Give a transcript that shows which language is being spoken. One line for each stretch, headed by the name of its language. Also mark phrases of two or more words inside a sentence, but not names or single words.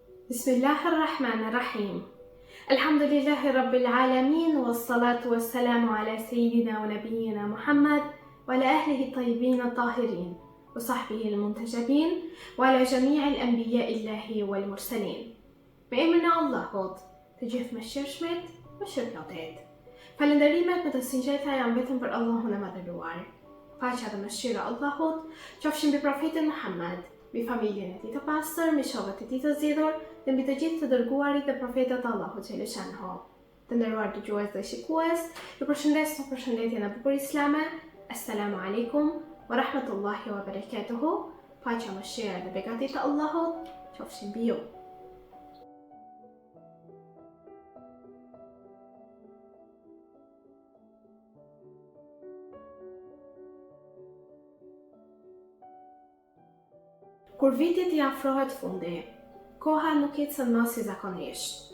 Arabic: بسم الله الرحمن الرحيم. الحمد لله رب العالمين، والصلاة والسلام على سيدنا ونبينا محمد وعلى أهله الطيبين الطاهرين وصحبه المنتجبين وعلى جميع الأنبياء والمرسلين.
Albanian: Me emrin e Allahut, të gjithë mëshirshmit, mëshirëplotit. Falënderimet me të sinqerta janë vetëm për Allahun e madhëruar. Paqja dhe mëshira e Allahut qofshin mbi profetin Muhammad, mbi familjen e tij të pastër, mbi shokët e tij të zgjedhur dhe mbi të gjithë të dërguarit dhe profetët e Allahut xheleshanhu. Të nderuar dëgjues dhe shikues, ju përshëndes në përshëndetjen e bukur islame.
Arabic: السلام عليكم ورحمة الله وبركاته.
Albanian: Paqja, mëshira dhe beqati të Allahut qofshin mbi ju. Kur vitit i afrohet fundi, koha nuk ecën më si zakonisht.